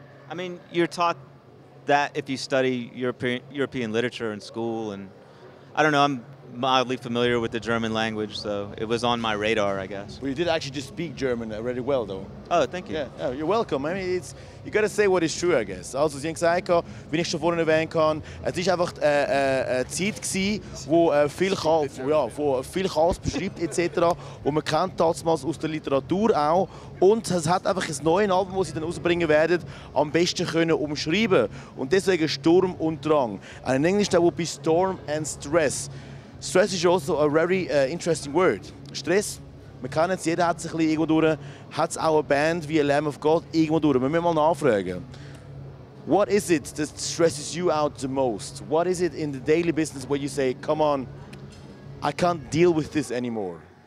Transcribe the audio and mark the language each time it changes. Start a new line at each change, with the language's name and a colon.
English: I mean, you're taught that if you study European literature in school, and I don't know, I'm mildly familiar with the German language, so it was on my radar, I guess. Well, you did actually just speak German really well, though. Oh, thank you. Yeah, you're welcome. I mean, you gotta say what is true, I guess.
German: Also, Sie haben gesagt, wie ich schon vorhin erwähnt habe, es war einfach eine Zeit gewesen, wo viel Chaos beschreibt etc. wo man kennt damals aus der Literatur auch. Und es hat einfach ein neues Album, das sie dann rausbringen werden, am besten können umschreiben. Und deswegen Sturm und Drang.
English: And in English that would be storm and stress. Stress is also a very interesting word.
German: Stress, wir kennen es, jeder hat es ein bisschen irgendwo durch. Hat es auch eine Band wie Lamb of God irgendwo durch? Wir müssen mal nachfragen. What is it that stresses you out the most? What is it in the daily business where you say, come on, I can't deal with this anymore?